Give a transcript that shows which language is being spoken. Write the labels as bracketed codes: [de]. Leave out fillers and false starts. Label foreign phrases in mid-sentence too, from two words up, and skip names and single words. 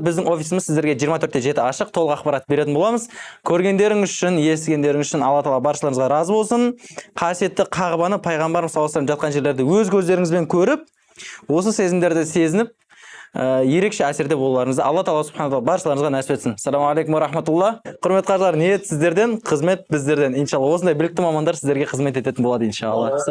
[kk] Біздің офисіміз сіздерге 24/7 ашық, толық ақпарат беретін боламыз. Көргендеріңіз үшін, естігендеріңіз үшін Алла Тағала баршаларыңызға разы болсын. Қасиетті Қағбаны пайғамбарымыз [ar] صلى الله عليه [kk] жатқан жерлерде өз көздеріңізбен көріп, осы сезімдерді сезініп, ерекше әсерде болуларыңызды Алла Тағала субхана баршаларыңызға нәсіп етсін. [ar] السلام عليكم ورحمة الله. [kk] Құрметті қажылар, ниет сіздерден, қызмет біздерден. Иншалла осындай білікті мамандар сіздерге қызмет ететін болады иншалла.